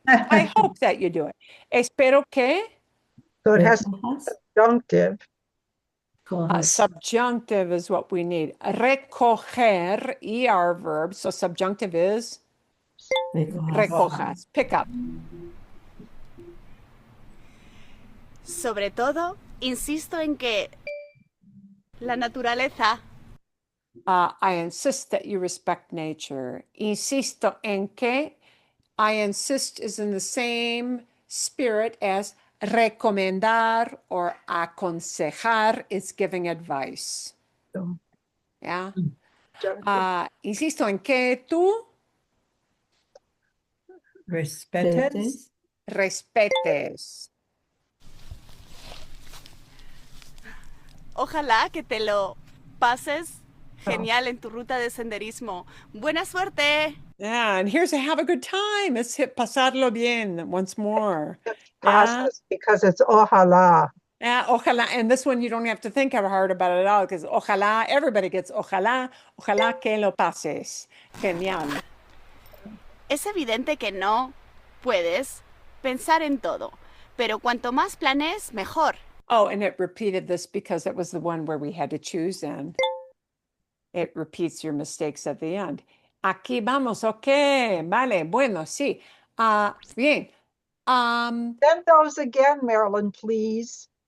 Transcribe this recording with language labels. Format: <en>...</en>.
<en>I hope that you do it.</en> <es>Espero que.</es> <en>So it has</en> <es>Recojas.</es> <en>subjunctive. Subjunctive is what we need. Recoger, ER verb. So subjunctive is recojas, pick up.</en> <es>Sobre todo, insisto en que la naturaleza.</es> <en>I insist that you respect nature.</en> <es>Insisto en que</es> <en>I insist is in the same spirit as recomendar or aconsejar is giving advice.</en> <es>Yeah. Insisto en que tú Respetes. respetes. Ojalá que te lo pases genial en tu ruta de senderismo. Buena suerte.</es> <en>Yeah, and here's a have a good time. Let's hit</en> <es>pasarlo bien</es> <en>once more. It's Yeah. pasas because it's ojalá. Yeah, ojalá. And this one you don't have to think hard about it at all because ojalá, everybody gets ojalá,</en> <es>ojalá que lo pases. Genial. Es evidente que no puedes pensar en todo, pero cuanto más planes, mejor.</es> <en>Oh, and it repeated this because it was the one where we had to choose and it repeats your mistakes at the end.</en> <es>Aquí vamos, ok, vale, bueno, sí. Bien.</es> <en>Send those again, Marilyn, please.</en>